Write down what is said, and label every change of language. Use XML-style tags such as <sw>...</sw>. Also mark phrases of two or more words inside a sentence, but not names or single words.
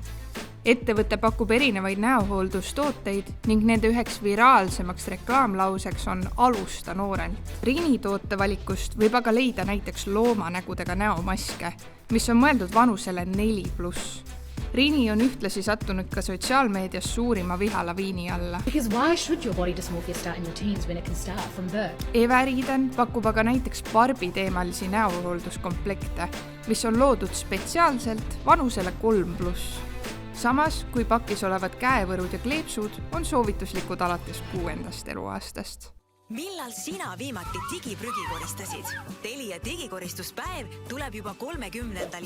<et>Ettevõte pakub erinevaid näohooldustooteid ning nende üheks viraalsemaks reklaamlauseks on alusta noorelt. Rini tootevalikust võib aga leida näiteks loomanägudega näomaske, mis on mõeldud vanusele 4+. Rini on ühtlasi sattunud ka sotsiaalmeedias suurima vihalaviini alla.</et> <en>Because why should your body dysmorphia start in your teens when it can start from birth?</en> <et>Eva Riiden pakub aga näiteks Barbie teemalisi näohoolduskomplekte, mis on loodud spetsiaalselt vanusele 3+. Samas, kui pakis olevad käevõrud ja kleepsud on soovituslikud alates 6. eluaastast. Millal sina viimati digiprügi koristasid? Telia digikoristuspäev tuleb juba 30.</et>